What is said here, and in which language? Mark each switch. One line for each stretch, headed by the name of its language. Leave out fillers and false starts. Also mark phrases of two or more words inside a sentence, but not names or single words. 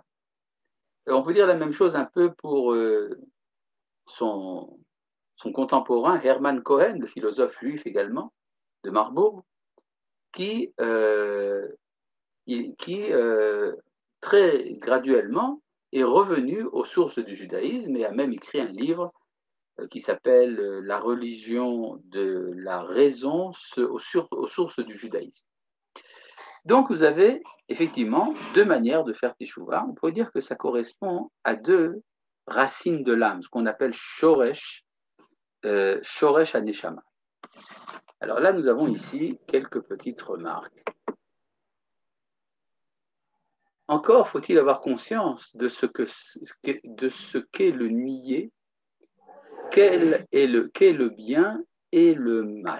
French: Et on peut dire la même chose un peu pour son contemporain Hermann Cohen, le philosophe juif également, de Marbourg, qui très graduellement est revenu aux sources du judaïsme et a même écrit un livre qui s'appelle La religion de la raison aux sources du judaïsme. Donc vous avez effectivement deux manières de faire teshuva. On pourrait dire que ça correspond à deux racines de l'âme, ce qu'on appelle shoresh,
Hebrew: שורש הנשמה.
French: Alors là, nous avons ici quelques petites remarques. Encore faut-il avoir conscience de ce qu'est le nier, qu'est le bien et le mal.